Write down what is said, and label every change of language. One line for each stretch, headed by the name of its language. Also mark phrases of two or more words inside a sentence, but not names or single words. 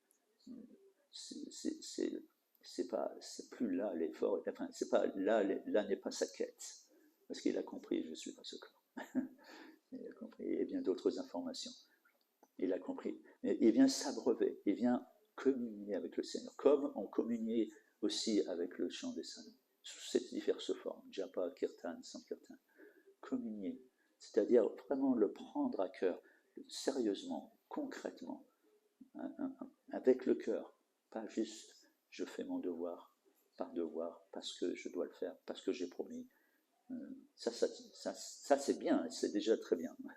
French: C'est plus là l'effort, enfin, c'est pas là n'est pas sa quête. Parce qu'il a compris, je ne suis pas ce corps. Il a compris, et bien d'autres informations. Il a compris. Mais il vient s'abreuver, il vient communier avec le Seigneur, comme on communiait aussi avec le chant des saints, sous ces diverses formes,
Sanskrit: japa, kirtan, sankirtan.
French: Communier, c'est-à-dire vraiment le prendre à cœur, sérieusement, concrètement, avec le cœur, pas juste je fais mon devoir, par devoir, parce que je dois le faire, parce que j'ai promis. Ça c'est bien, c'est déjà très bien.